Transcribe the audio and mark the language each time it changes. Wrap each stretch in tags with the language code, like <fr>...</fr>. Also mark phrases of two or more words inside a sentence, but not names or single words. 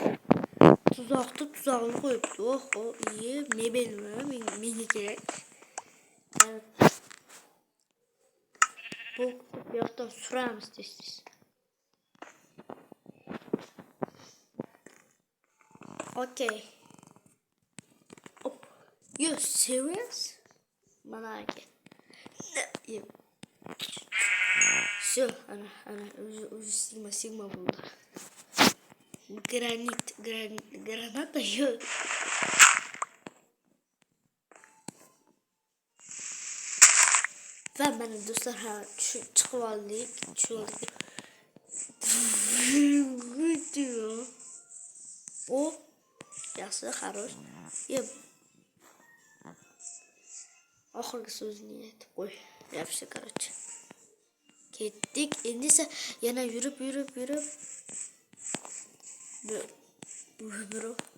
<uz>Tuzoqni qo'yibdi. Oho, mebelmi? Menga kerak. Bu yoqdan suramiz tez. Okay. Hop.</uz> <en>You serious?</en> <uz>Mana ake.</uz> <ru>Все, она уже Сигма buldu.</ru> <tr>Granata yok. Ve benim dostlar çıkıp aldık. Diyor.</tr> <uz>O yaxshi, хорош. Oxirgi so'zni aytib qo'y. Yaxshi, короче. Ketdik. Endi esa yana yurib. Bro.</uz>